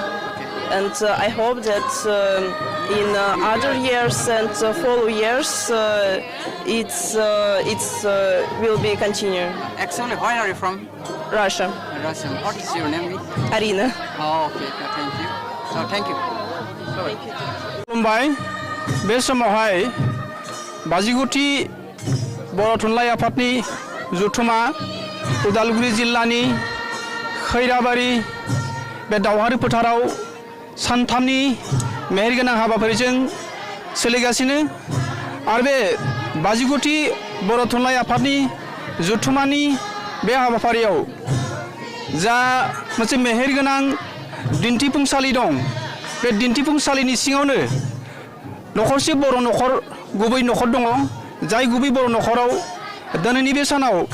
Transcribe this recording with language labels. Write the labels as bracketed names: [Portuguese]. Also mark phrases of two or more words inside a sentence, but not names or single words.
[English] And I hope that in other years and follow years, it's will be continue. Actually, where are you from? Russia. Russian. What is your name? Arina. Oh, okay. Thank you. So, thank you. [Bodo] खुलुमबाय बे समावहाय बाजिगुथि बर' थुनलाइ आफादनि जथुमा उदालगुरि जिल्लानि खैराबारि बे दावहारि फोथाराव सानथामनि मेहेरगोनां हाबाफारिजों सोलिगासिनो आरो बे बाजिगुथि बर' थुनलाइ आफादनि जथुमानि बे हाबाफारियाव जा मोनसे मेहेरगोनां दिन्थिफुंसालि दं बे दिन्थिफुंसालिनि सिङावनो नखरसे बर' नखर गुबै नखर दङ जाय गुबै बर' नखराव दिनैनि बे सानाव